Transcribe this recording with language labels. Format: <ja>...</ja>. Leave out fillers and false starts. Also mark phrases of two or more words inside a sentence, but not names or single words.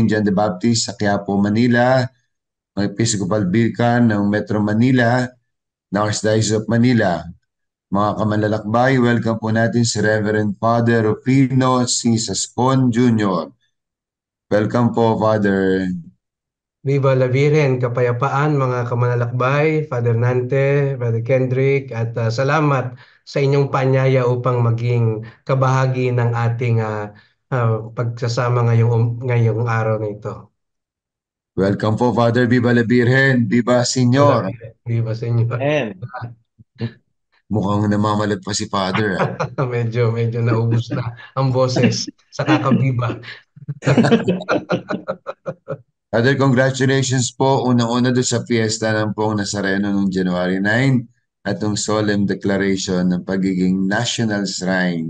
<tl>John the Baptist sa Quiapo, Manila, ang</tl> <en>Episcopal Vicar</en> <tl>ng Metro Manila, ng Archdiocese of Manila. Mga kamanlalakbay, welcome po natin si Reverend Father Rufino C. Saspon Jr. Welcome po, Father.</tl> <es>Viva la Virgen,</es> <tl>kapayapaan mga kamanlalakbay, Father Nante, Brother Kendrick, at salamat sa inyong panyaya upang maging kabahagi ng ating pagsasama ngayong araw na ito. Welcome po, Father.</tl> <es>Viva la Virgen. Viva, Viva la Senyor. Virgen. Viva</es> <tl>sa inyo. And Mukhang namamalat pa si Father. Ah. Medyo naubos na ang boses sa kakabiba. Father, congratulations po. Unang-una doon sa fiesta ng Pong Nazareno noong January 9 at ng</tl> <en>solemn declaration</en> <tl>ng pagiging National Shrine.</tl>